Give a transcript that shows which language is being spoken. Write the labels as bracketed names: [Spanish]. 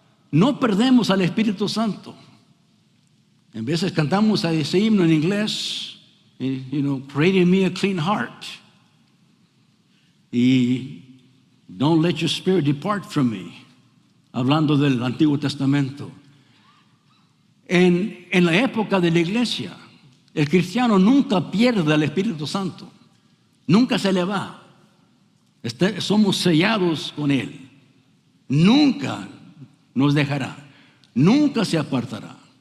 [Spanish] No perdemos al Espíritu Santo. En veces cantamos ese himno en inglés, [English] create in me a clean heart. Y don't let your spirit depart from me. [Spanish] Hablando del Antiguo Testamento. En la época de la iglesia, el cristiano nunca pierde al Espíritu Santo. Nunca se le va. Somos sellados con Él. Nunca nos dejará. Nunca se apartará.